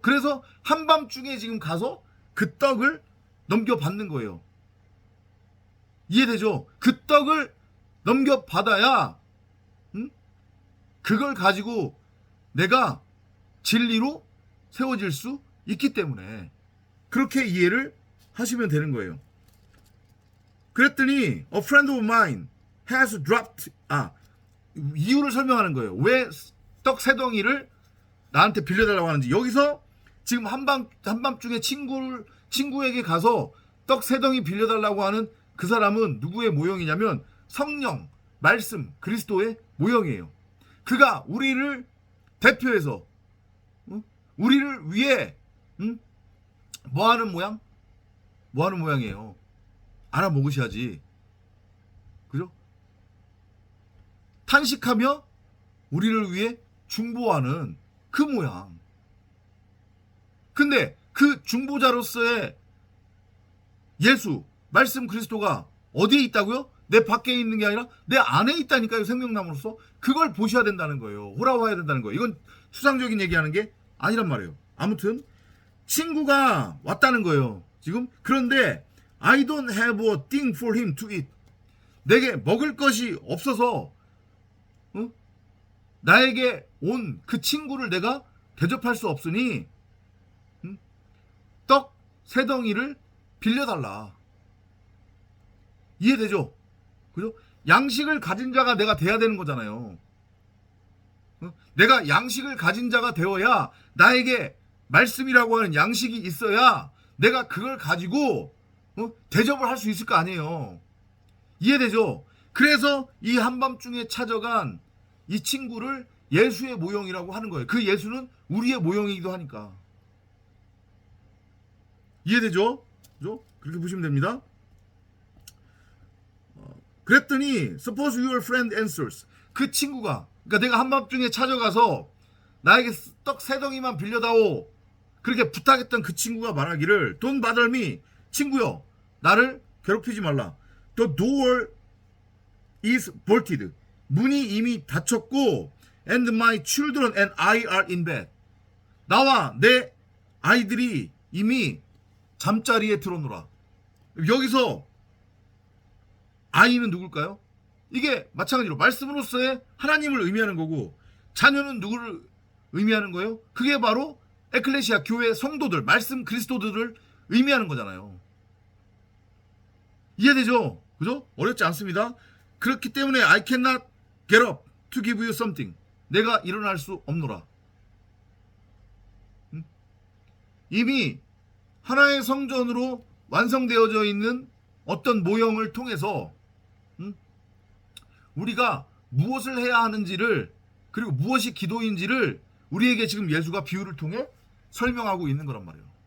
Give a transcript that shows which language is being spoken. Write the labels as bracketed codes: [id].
[ko] 그래서 한밤중에 지금 가서 그 떡을 넘겨받는 거예요. 이해되죠? 그 떡을 넘겨받아야 그걸 가지고 내가 진리로 세워질 수 있기 때문에 그렇게 이해를 하시면 되는 거예요. 그랬더니 [en] A friend of mine has dropped [ko] 이유를 설명하는 거예요. 왜 떡 세 덩이를 나한테 빌려달라고 하는지. 여기서 지금 한밤중에 친구에게 가서 떡 세 덩이 빌려달라고 하는 그 사람은 누구의 모형이냐면 성령, 말씀, 그리스도의 모형이에요. 그가 우리를 대표해서 우리를 위해 뭐하는 모양? 뭐하는 모양이에요? 알아먹으셔야지. 그죠? 탄식하며 우리를 위해 중보하는 그 모양. 근데 그 중보자로서의 예수, 말씀 그리스도가 어디에 있다고요? 내 밖에 있는 게 아니라 내 안에 있다니까요. 생명나무로서. 그걸 보셔야 된다는 거예요. 호라와야 된다는 거예요. 이건 수상적인 얘기하는 게 아니란 말이에요. 아무튼 친구가 왔다는 거예요. 지금. 그런데 [en] I don't have a thing for him to eat. [ko] 내게 먹을 것이 없어서 나에게 온 그 친구를 내가 대접할 수 없으니 떡 세 덩이를 빌려달라. 이해되죠? 그죠? 양식을 가진 자가 내가 돼야 되는 거잖아요. 내가 양식을 가진 자가 되어야 나에게 말씀이라고 하는 양식이 있어야 내가 그걸 가지고 대접을 할 수 있을 거 아니에요. 이해되죠? 그래서 이 한밤중에 찾아간 이 친구를 예수의 모형이라고 하는 거예요. 그 예수는 우리의 모형이기도 하니까. 이해되죠? 그죠? 그렇게 보시면 됩니다. 그랬더니 [en] suppose your friend answers. [ko] 그 친구가, 그러니까 내가 한밤중에 찾아가서 나에게 떡 세 덩이만 빌려다오 그렇게 부탁했던 그 친구가 말하기를 [en] Don't bother me. [ko] 친구여, 나를 괴롭히지 말라. [en] The door is bolted. [ko] 문이 이미 닫혔고 [en] and my children and I are in bed. [ko] 나와 내 아이들이 이미 잠자리에 들어오노라. 여기서 아이는 누굴까요? 이게 마찬가지로 말씀으로서의 하나님을 의미하는 거고 자녀는 누구를 의미하는 거예요? 그게 바로 에클레시아 교회 성도들, 말씀 그리스도들을 의미하는 거잖아요. 이해되죠? 그죠? 어렵지 않습니다. 그렇기 때문에 [en] I cannot get up to give you something. [ko] 내가 일어날 수 없노라. 이미 하나의 성전으로 완성되어져 있는 어떤 모형을 통해서 우리가 무엇을 해야 하는지를 그리고 무엇이 기도인지를 우리에게 지금 예수가 비유를 통해 설명하고 있는 거란 말이에요.